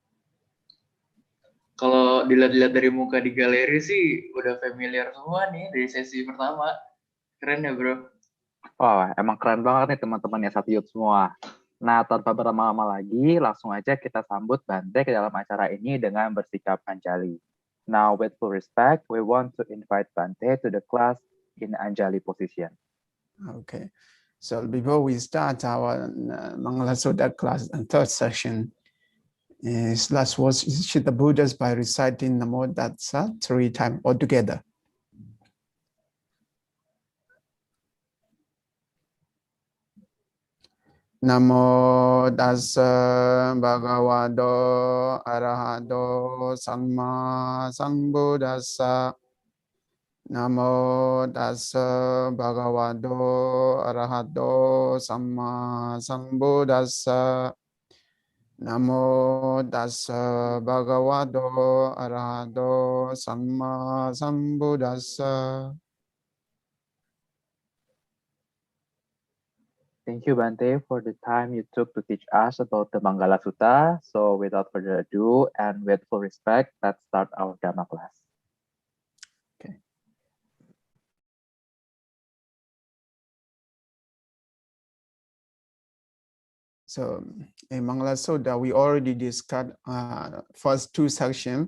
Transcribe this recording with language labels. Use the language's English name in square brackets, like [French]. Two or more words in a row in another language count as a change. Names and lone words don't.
[Indonesian] Kalau dilihat-lihat dari muka di galeri sih udah familiar semua nih dari sesi pertama. Keren ya bro? Wah, emang keren banget nih teman-teman Yasati Youth semua. Nah, tanpa berlama-lama lagi, langsung aja kita sambut Bhante ke dalam acara ini dengan bersikap Anjali. [English] Now, with full respect, we want to invite Bhante to the class in Anjali position. Okay, so before we start our Manggala Sutta class and third section, let's worship the Buddhas by reciting Namo Tassa 3 times altogether. [Pali] Namo Tassa Bhagavato Arahato Samma Sambuddhassa. Namo Tassa Bhagavato Arahato Samma Sambuddhassa. Namo Tassa Bhagavato Arahato Samma Sambuddhassa. [English] Thank you, Bhante, for the time you took to teach us about the Manggala Sutta. So without further ado and with full respect, let's start our Dhamma class. Okay. So in Manggala Sutta, we already discussed first 2 sections.